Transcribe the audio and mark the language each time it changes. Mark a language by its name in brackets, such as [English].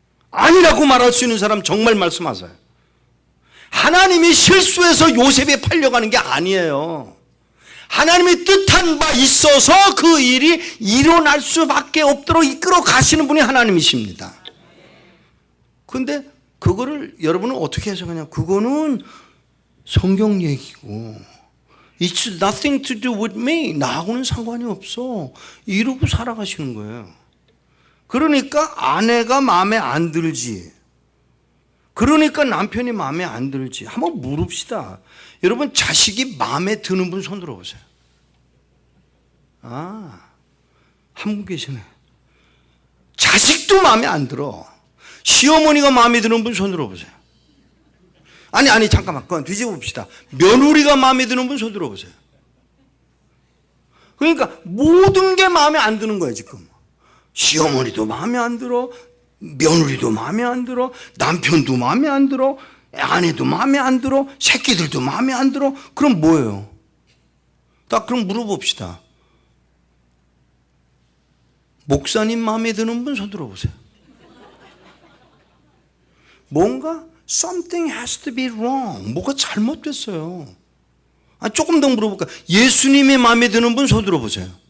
[Korean] 아니라고 말할 수 있는 사람 정말 말씀하세요. 하나님이 실수해서 요셉이 팔려가는 게 아니에요. 하나님이 뜻한 바 있어서 그 일이 일어날 수밖에 없도록 이끌어 가시는 분이 하나님이십니다. 그런데 그거를 여러분은 어떻게 해석하냐? 그거는 성경 얘기고 [English] It's nothing to do with me. [Korean] 나하고는 상관이 없어. 이러고 살아가시는 거예요. 그러니까 아내가 마음에 안 들지. 그러니까 남편이 마음에 안 들지. 한번 물읍시다. 여러분 자식이 마음에 드는 분 손 들어보세요. 한 분 계시네. 자식도 마음에 안 들어. 시어머니가 마음에 드는 분 손 들어보세요. 아니 잠깐만 그건 뒤집어 봅시다. 며느리가 마음에 드는 분 손 들어보세요. 그러니까 모든 게 마음에 안 드는 거예요 지금. 시어머니도 마음에 안 들어, 며느리도 마음에 안 들어, 남편도 마음에 안 들어, 아내도 마음에 안 들어, 새끼들도 마음에 안 들어. 그럼 뭐예요? 딱 그럼 물어봅시다. 목사님 마음에 드는 분 손 들어보세요. 뭔가 [English] something has to be wrong. [Korean] 뭐가 잘못됐어요. 조금 더 물어볼까? 예수님의 마음에 드는 분 손 들어보세요.